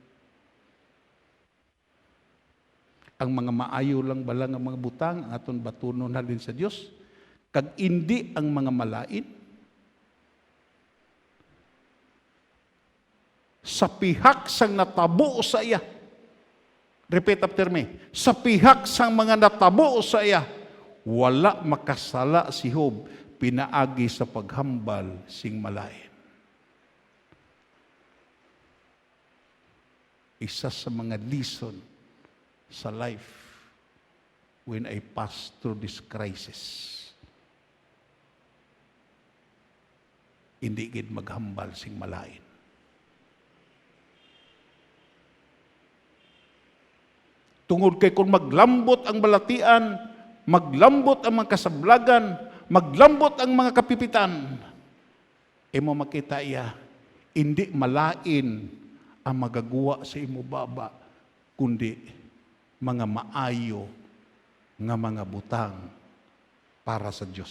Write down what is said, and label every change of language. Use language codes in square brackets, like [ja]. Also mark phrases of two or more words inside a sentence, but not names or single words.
[hil] Ang mga maayo lang bala nga mga butang, ang aton batunon halin sa Dios, kag indi ang mga malain, sa pihak sang natabo sa iya. [en] Repeat after me. [hil] Sa pihak sang mga natabo sa iya, wala makasala si Job pinaagi sa paghambal sing malain. Isa sa mga [en] lesson sa life when I pass through this crisis. [hil] Hindi gid maghambal sing malain. Tungod kay kung maglambot ang balatian, maglambot ang mga kasablagan, maglambot ang mga kapipitan, imo makita iya, hindi malain ang magagawa sa imo baba, kundi mga maayo nga mga butang para sa Diyos.